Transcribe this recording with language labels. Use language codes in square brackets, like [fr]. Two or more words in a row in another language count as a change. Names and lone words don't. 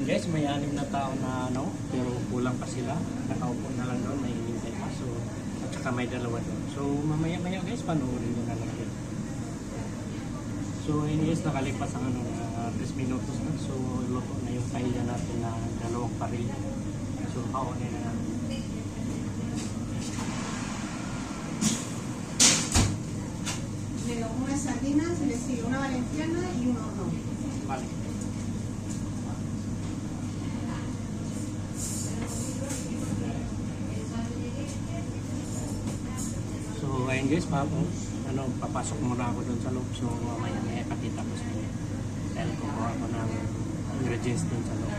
[tl] may 6 na tao na ano, pero kulang pa sila. Nakaupo na lang doon, may hinintay pa. So, at saka may 2 doon. So, mamaya-maya guys, panoorin nyo na lang din. So, yun guys, nakalipas ang 3 minutos na. So, luto na yung paella natin na 2 paril. So, paunin na natin. [es] Una sardina, se le sigue una valenciana y uno no. Vale. [tl] So, ayun guys, papasok muna ako doon sa loob. So, mamaya pakita ko sa inyo. Dahil kukuha ako ng ingredients doon sa loob.